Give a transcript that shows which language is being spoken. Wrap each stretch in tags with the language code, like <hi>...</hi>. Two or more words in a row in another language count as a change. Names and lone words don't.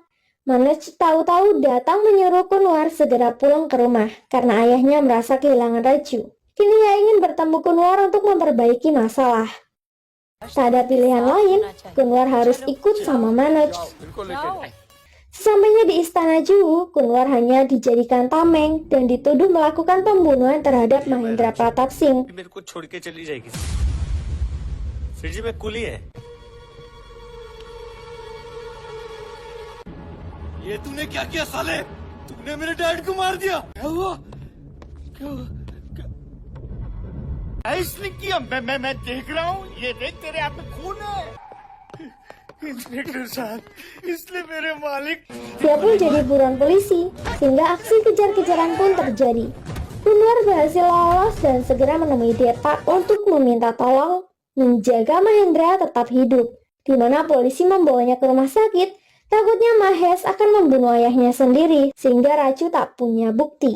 <id>Manoj tahu-tahu datang menyuruh Kunwar segera pulang ke rumah karena ayahnya merasa kehilangan Raju. Kini ia ingin bertemu Kunwar untuk memperbaiki masalah. Tak ada pilihan lain, Kunwar harus ikut sama Manoj. Sesampainya di istana Juhu, Kunwar hanya dijadikan tameng dan dituduh melakukan pembunuhan terhadap Mahendra Pratap Singh.</id> <hi>मेरे को छोड़ के चली जाएगी फिर जी मैं कुली है ये तूने क्या किया साले तूने मेरे डैड को मार दिया क्या हुआ क्या हुआ इसने किया मैं देख रहा हूँ ये देख तेरे हाथ में खून है इंस्पेक्टर साहब इसने मेरे मालिक</hi> <id>Dia pun jadi buruan polisi, sehingga aksi kejar-kejaran pun terjadi. Kunwar berhasil lolos dan segera menemui Depak untuk meminta tolong menjaga Mahendra tetap hidup, di mana polisi membawanya ke rumah sakit. Takutnya Mahes akan membunuh ayahnya sendiri, sehingga Raju tak punya bukti.</id>